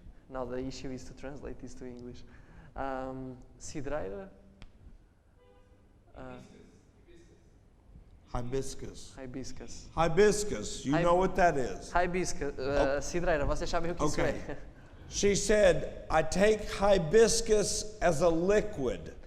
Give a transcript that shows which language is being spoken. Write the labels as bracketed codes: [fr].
[en] Now the issue is to translate this to English. [pt] Cidreira? [en] Hibiscus. Hibiscus. Hibiscus, you know what that is. [pt] Hibiscus, cidreira, vocês sabem o que isso [en] Okay. [pt] é. [en] She said, I take hibiscus as a liquid.